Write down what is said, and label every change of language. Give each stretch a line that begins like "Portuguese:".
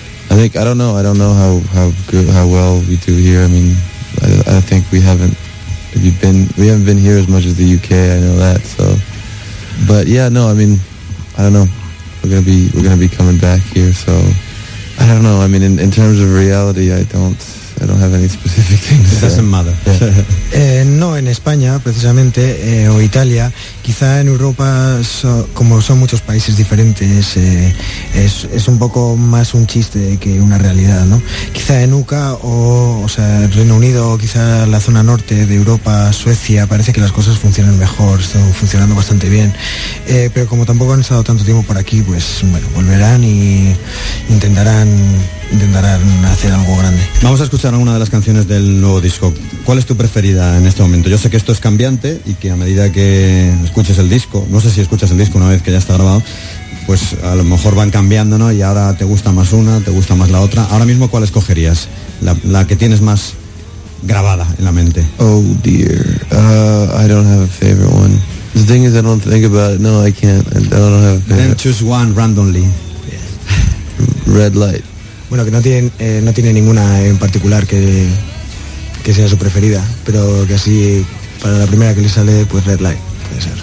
English: I think, I don't know how good, how well we do here. I mean, I think we haven't Have you been? We haven't been here as much as the UK. I know that. So, but yeah, no. I mean, I don't know. We're gonna be coming back here. So, I don't know. I mean, in terms of reality, I don't have any specific things. It doesn't matter. Yeah.
Spanish: No, en España, precisamente, o Italia, quizá en Europa, como son muchos países diferentes, es un poco más un chiste que una realidad, ¿no? Quizá en UCA, o sea, Reino Unido, quizá la zona norte de Europa, Suecia, parece que las cosas funcionan mejor, están funcionando bastante bien. Pero como tampoco han estado tanto tiempo por aquí, pues, bueno, volverán y intentarán hacer algo grande. Vamos a escuchar una de las canciones del nuevo disco. ¿Cuál es tu preferida en este momento? Yo sé que esto es cambiante y que a medida que escuches el disco, no sé si escuchas el disco una vez que ya está grabado, pues a lo mejor van cambiando, ¿no? Y ahora te gusta más una, te gusta más la otra. Ahora mismo, ¿cuál escogerías? La que tienes más grabada en la mente.
English: Oh dear, I don't have a favorite one. The thing is, I don't think about it. No, I can't. I don't have a favorite. Then choose one randomly. Red Light.
Spanish: Bueno, que no tiene ninguna en particular que sea su preferida, pero que así, para la primera que le sale, pues Red Light, puede ser.